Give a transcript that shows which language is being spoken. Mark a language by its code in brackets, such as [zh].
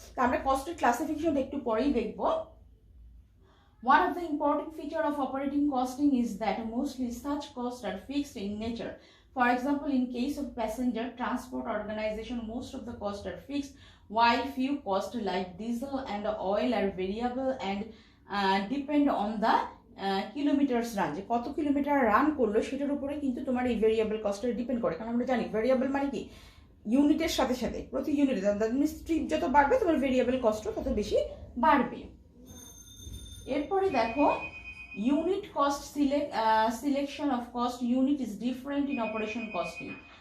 [bn] তা আমরা কস্টের ক্লাসিফিকেশন একটু পরেই দেখবো। [en] One of the important features of operating costing is that mostly such costs are fixed in nature. For example, in case of passenger transport organization, most of the costs are fixed, while few costs like diesel and oil are variable and depend on the kilometers run, [bn] যে কত kilometre run করলো সেটার উপরে কিন্তু তোমার এই variable কস্টটা depend করে। কারণ আমরা জানি ভেরিয়েবল মানে কি, ইউনিটের সাথে প্রতি ইউনিটে ট্রিপ যত বাড়বে তোমার ভেরিয়েবল কস্টও তত বেশি বাড়বে। এরপরে দেখো [en] Unit cost selection of cost unit is different in operation costing.